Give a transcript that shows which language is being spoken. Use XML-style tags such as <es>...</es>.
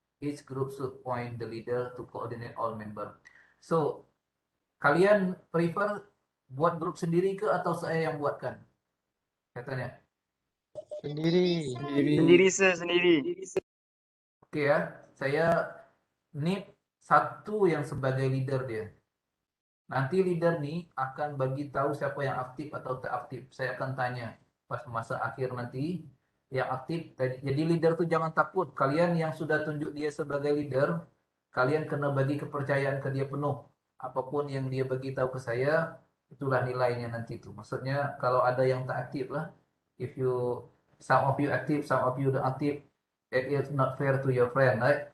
<en>Each group should point the leader to coordinate all member.</en> <ms>So, kalian prefer buat grup sendiri ke atau saya yang buatkan? Katanya. Sendiri. Sendiri. Sendiri. Oke ya, saya need satu yang sebagai leader dia. Nanti leader nih akan bagi tahu siapa yang aktif atau tak aktif. Saya akan tanya pas masa akhir nanti yang aktif. Jadi leader tuh jangan takut. Kalian yang sudah tunjuk dia sebagai leader, kalian kena bagi kepercayaan ke dia penuh. Apapun yang dia bagi tahu ke saya, itulah nilainya nanti tuh.</ms> <en>Maksudnya kalau ada yang tak aktif lah, if you some of you active, some of you don't active, it is not fair to your friend, right?</en>